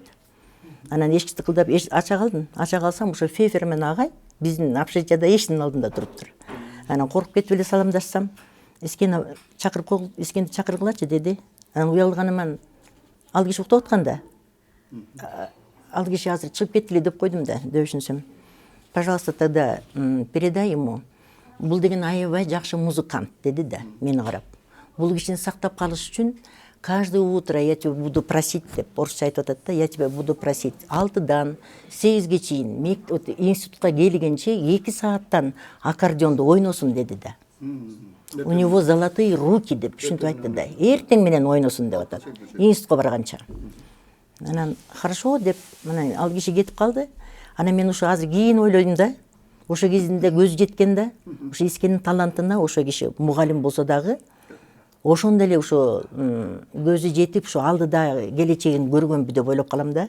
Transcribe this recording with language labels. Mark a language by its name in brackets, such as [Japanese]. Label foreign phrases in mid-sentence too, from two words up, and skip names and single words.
[Kyrgyz] Анан эшик тыкылдап ача калдым. Ача калсам ошо Фейферман агай биздин общежитияда эшиктин алдында туруптур. Анан коркуп кетип эле саламдашсам, Искенди чакыргылачы деди. Анан уялганыман ал киши уктап атканда ал киши азыр чыгып кетти деп койдум да, дөшүнсөм. [Russian] Пожалуйста, тогда передай ему. [Kyrgyz] Бул деген аябай жакшы музыкант деди да, мени карап. Бул кишини сактап калыш үчүн [Russian] каждое утро я тебя буду просить [Kyrgyz] деп орусча айтып атат да, [Russian] я тебя буду просить [Kyrgyz] 6-дан 8-ге чейин институтка келгенче 2 сааттан аккордеонду ойносун деди да. [Russian] У него золотые руки [Kyrgyz] деп түшүнтүп айтты да. Эртең менен ойносун деп атат. Институтка барганча. Анан хорошо деп, мына ал киши кетип калды. Анан мен ошо азыр кийин ойлойм да, ошо кезинде көзү жеткен да, ошо Искендин талантына ошо киши мугалим болсо дагы, ошондой эле ошо көзү жетип, ошо алдыда келечегин көргөнбү деп ойлоп калам да.